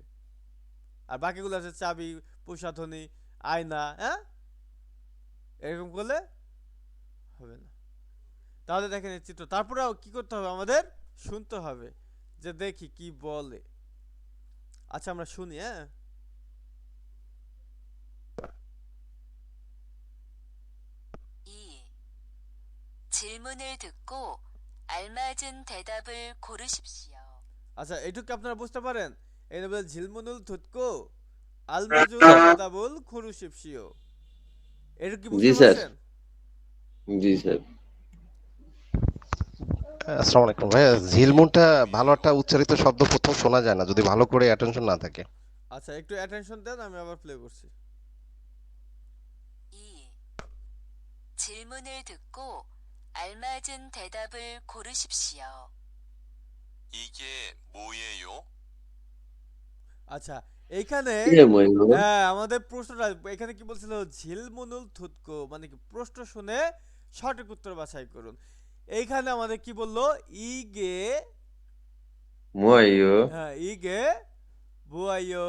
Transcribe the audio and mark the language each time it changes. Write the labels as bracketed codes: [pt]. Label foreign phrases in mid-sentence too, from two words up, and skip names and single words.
[bn] আর বাকিগুলো আছে চাবি, প্রসাধনী, আয়না, হ্যাঁ এরকম করলে হবে না। তাহলে দেখেন এই চিত্র, তারপরেও কি করতে হবে আমাদের, শুনতে হবে যে দেখি কি বলে। আচ্ছা আমরা শুনি। হ্যাঁ, [ko] 질문을 듣고 알맞은 대답을 고르십시오. [bn] আচ্ছা এইটুকু আপনারা বুঝতে পারেন, এটা বলে [ko] 질문을 듣고 알맞은 대답을 고르십시오. [bn] এটা কি জি বুঝতে স্যার, পারছেন? জি স্যার। [ar] السلام عليكم [bn] ভাইয়া, ঝিলমুনটা ভালো একটা উচ্চারিত শব্দ, প্রথম শোনা যায় না যদি ভালো করে অ্যাটেনশন না থাকে। আচ্ছা একটু অ্যাটেনশন দেন, আমি আবার প্লে করছি। [ko] 2. 질문을 듣고 알맞은 대답을 고르십시오. 이게 뭐예요? [bn] আচ্ছা এইখানে কি রে মহিবুল? হ্যাঁ আমাদের প্রশ্নটা এখানে কি বলছিল, [ko] 질문을 듣고 [bn] মানে কি প্রশ্ন শুনে সঠিক উত্তর বাছাই করুন। এইখানে আমাদের কি বললো, ইগে, ময়ূ হ্যাঁ [ko] 이게 뭐예요,